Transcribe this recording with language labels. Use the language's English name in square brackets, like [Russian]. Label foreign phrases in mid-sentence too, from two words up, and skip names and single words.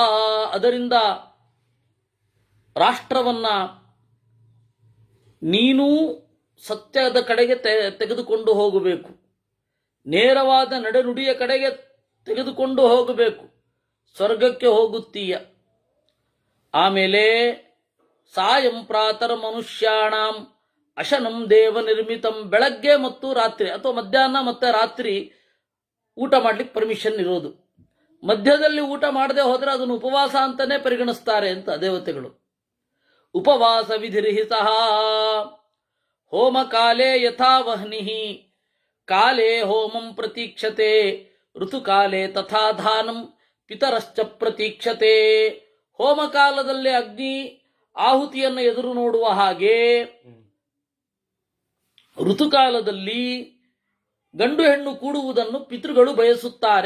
[Kannada] ಅದರಿಂದ ರಾಷ್ಟ್ರವನ್ನ ನೀನೂ ಸತ್ಯದ ಕಡೆಗೆ ತೆಗೆದುಕೊಂಡು ಹೋಗಬೇಕು, ನೇರವಾದ ನಡೆನುಡಿಯ ಕಡೆಗೆ ತೆಗೆದುಕೊಂಡು ಹೋಗಬೇಕು, ಸ್ವರ್ಗಕ್ಕೆ ಹೋಗುತ್ತೀಯ. [Sanskrit] ಆಮೇಲೆ ಸಾಯಂ ಪ್ರಾತರ್ ಮನುಷ್ಯಾಣಂ ಅಶನಂ ದೇವ ನಿರ್ಮಿತಂ. [Kannada] ಬೆಳಗ್ಗೆ ಮತ್ತು ರಾತ್ರಿ ಅಥವಾ ಮಧ್ಯಾಹ್ನ ಮತ್ತೆ ರಾತ್ರಿ ಊಟ ಮಾಡ್ಲಿಕ್ಕೆ ಪರ್ಮಿಷನ್ ಇರೋದು. ಮಧ್ಯದಲ್ಲಿ ಊಟ ಮಾಡದೆ ಹೋದ್ರೆ ಅದನ್ನು ಉಪವಾಸ ಅಂತಾನೆ ಪರಿಗಣಿಸ್ತಾರೆ ಅಂತ ದೇವತೆಗಳು. [Sanskrit] ಉಪವಾಸ ವಿಧಿರ್ಹಿತ ಹೋಮ ಕಾಲೇ ಯಥಾ ವಹ್ನಿ ಕಾಲೇ ಹೋಮಂ ಪ್ರತೀಕ್ಷತೆ ಋತುಕಾಲೇ ತಥಾ ಧಾನಂ ಪಿತರಶ್ಚ ಪ್ರತೀಕ್ಷತೆ. [Kannada] ಹೋಮಕಾಲದಲ್ಲಿ ಅಗ್ನಿ ಆಹುತಿಯನ್ನು ಎದುರು ನೋಡುವ ಹಾಗೆ ಋತುಕಾಲದಲ್ಲಿ ಗಂಡು ಹೆಣ್ಣು ಕೂಡುವುದನ್ನು ಪಿತೃಗಳು ಬಯಸುತ್ತಾರೆ.